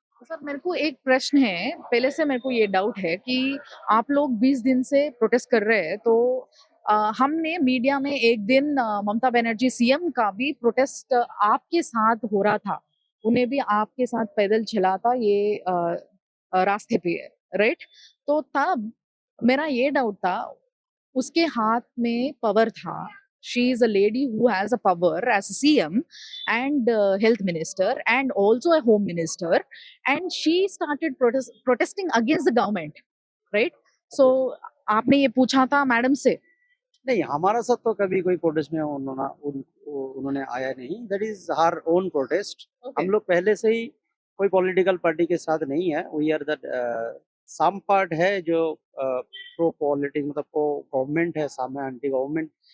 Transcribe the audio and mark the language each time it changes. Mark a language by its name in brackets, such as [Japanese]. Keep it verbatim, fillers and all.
[Hindi] Sir मेरे को एक प्रश्न है, पहले से मेरे को ये डाउट है कि आप लोग बीस दिन से प्रोटेस्ट कर रहे हैं. तो आ, हमने मीडिया में एक दिन ममता बनर्जी सीएम का भी प्रोटेस्ट आपके साथ हो रहा था, उन्हें भी आपके साथ पैदल चला था ये आ, रास्ते पे राइट? तो तब मेरा ये डाउट था उसके हाथ में पावर था. [English] She is a lady who has a power as a C M and uh, health minister and also a home minister, and she started protest- protesting against the government, right? [Hindi] So, आपने ये पूछा था madam से? नहीं, हमारा साथ तो कभी कोई प्रोटेस्ट में उन्होंने उन, उन्होंने आया नहीं. [English] That is her own protest. [Hindi] हम लोग पहले से ही कोई पॉलिटिकल पार्टी के साथ नहीं है. [English] we are that same part [Hindi] है जो प्रो पॉलिटिक्स मतलब प्रो गवर्नमेंट है, साम एंटी गवर्नमेंट.